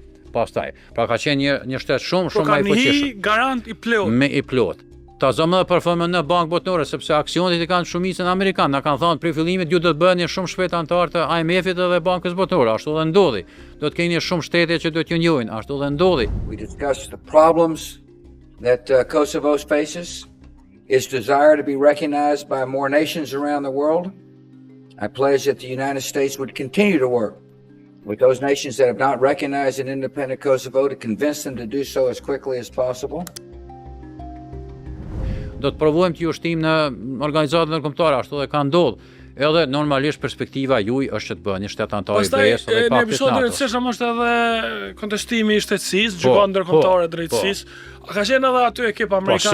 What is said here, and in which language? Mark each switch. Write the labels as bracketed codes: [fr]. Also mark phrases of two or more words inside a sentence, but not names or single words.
[sq] Pastaj, pra ka qenë një shtet shumë më i fuqishëm. Garant i plot. Me i plot. Ta zonë dhe përformën në bankë botërore, sepse aksionet i kanë shumicën amerikanë. Na kanë thënë prej fillimit ju do të bëheni shumë shpejt antar të IMF-it dhe Bankës Botërore. Ashtu dhe ndodhi. Do të keni shumë shtete që do t'ju njohin. Ashtu dhe ndodhi. [en] We discussed the problems that Kosovo faces, its desire to be recognized by more nations around the world. I pledge that the United States would continue to work with those nations that have not recognized an independent Kosovo to convince them to do so as quickly as possible. [sq] Do të provojmë të ushtim në organizatat ndërkombëtare, ashtu dhe ka ndodhur. Edhe normalisht perspektiva juaj është që të bëheni shtet antar i BE-s dhe pakistan. Në episodin e rëndësishëm është edhe kontestimi i shtetësisë, gjykata ndërkombëtare e drejtësisë. Ka qenë edhe aty ekip amerikan.